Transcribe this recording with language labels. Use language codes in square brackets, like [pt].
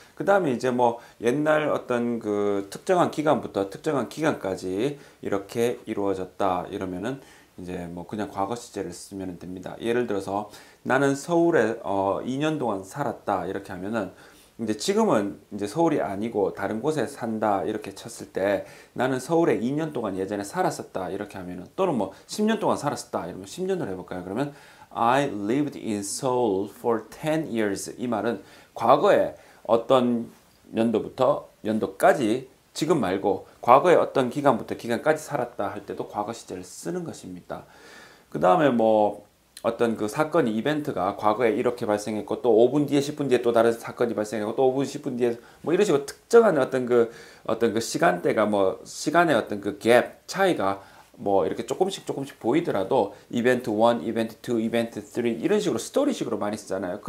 [ko] 그 다음에 이제 뭐 옛날 어떤 그 특정한 기간부터 특정한 기간까지 이렇게 이루어졌다 이러면은 이제 뭐 그냥 과거 시제를 쓰면 됩니다. 예를 들어서 나는 서울에 2년 동안 살았다 이렇게 하면은 이제 지금은 이제 서울이 아니고 다른 곳에 산다 이렇게 쳤을 때 나는 서울에 2년 동안 예전에 살았었다 이렇게 하면은, 또는 뭐 10년 동안 살았었다 이러면 10년을 해볼까요? [en] 그러면 I lived in Seoul for 10 years. [ko] 이 말은 과거에 어떤 연도부터 연도까지, 지금 말고 과거에 어떤 기간부터 기간까지 살았다 할 때도 과거 시제를 쓰는 것입니다. 그 다음에 뭐 어떤 그 사건이, 이벤트가 과거에 이렇게 발생했고 또 5분 뒤에 10분 뒤에 또 다른 사건이 발생했고 또 5분 10분 뒤에 뭐 이런 식으로 특정한 어떤 그 시간대가, 뭐 시간의 어떤 그 갭 차이가 뭐 이렇게 조금씩 보이더라도 이벤트 1, 이벤트 2, 이벤트 3 이런 식으로 스토리식으로 많이 쓰잖아요.